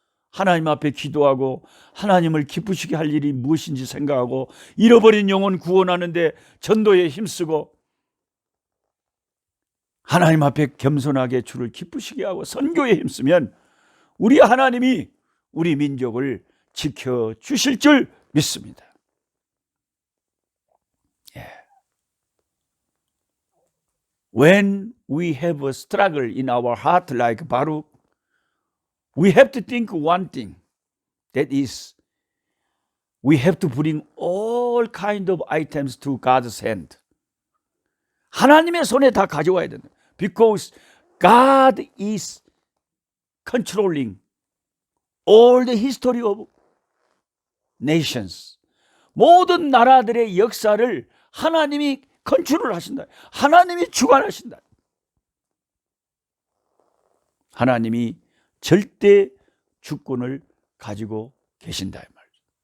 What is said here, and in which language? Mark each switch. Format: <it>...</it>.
<ko>하나님 앞에 기도하고 하나님을 기쁘시게 할 일이 무엇인지 생각하고 잃어버린 영혼 구원하는데 전도에 힘쓰고 하나님 앞에 겸손하게 주를 기쁘시게 하고 선교에 힘쓰면 우리 하나님이 우리 민족을 지켜주실 줄 믿습니다.</ko> <en>When we have a struggle in our heart like Baruch, we have to think one thing. That is, we have to bring all kind of items to God's hand.</en> <ko>하나님의 손에 다 가져와야 된다.</ko> <en>Because God is controlling all the history of nations.</en> <ko>모든 나라들의 역사를 하나님이 컨트롤 하신다. 하나님이 주관하신다. 하나님이 절대 주권을 가지고 계신다 이 말이죠.</ko>